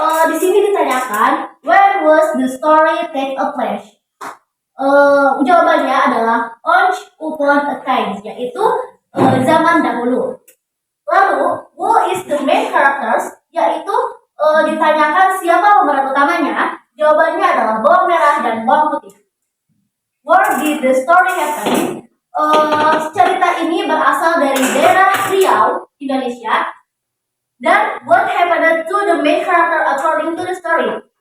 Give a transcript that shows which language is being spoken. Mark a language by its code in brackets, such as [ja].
[id] Di sini ditanyakan, [en] when was the story take a place? [id] Jawabannya adalah [en] once upon a time, [id] yaitu zaman dahulu. [en] Lalu, who is the main characters? [id] Yaitu ditanyakan siapa pemeran utamanya. Jawabannya adalah bawang merah dan bawang putih. [en] Where did the story happen? [id] Cerita ini berasal dari daerah Riau, Indonesia. [en] Dan what happened to the main character according to the story?